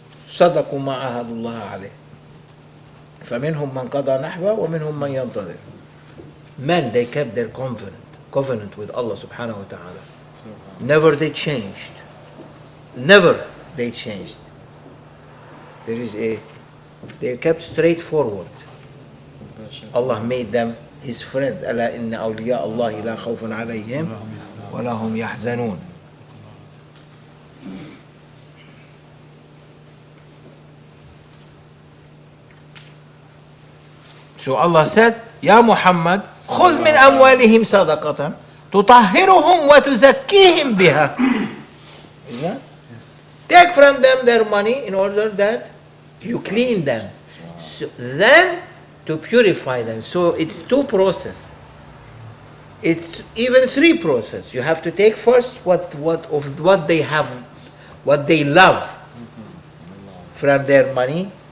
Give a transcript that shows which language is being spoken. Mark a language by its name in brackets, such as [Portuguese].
[Arabic] صدقوا ما عاهدوا الله عليه فمنهم من قضى نحبه ومنهم من ينتظر. [English] Men, they kept their covenant with Allah subhanahu wa ta'ala. Never they changed. Never they changed. They kept straightforward. Allah made them His friends. [Arabic] ألا إن أولياء الله لا خوف عليهم ولا هم يحزنون. [English] So Allah said, Ya Muhammad, [Arabic] خذ من أموالهم صدقة تطهرهم وتزكيهم بها. [English] Take from them their money in order that you clean them. So then to purify them. So it's two processes. It's even three processes. You have to take first what they have, what they love from their money.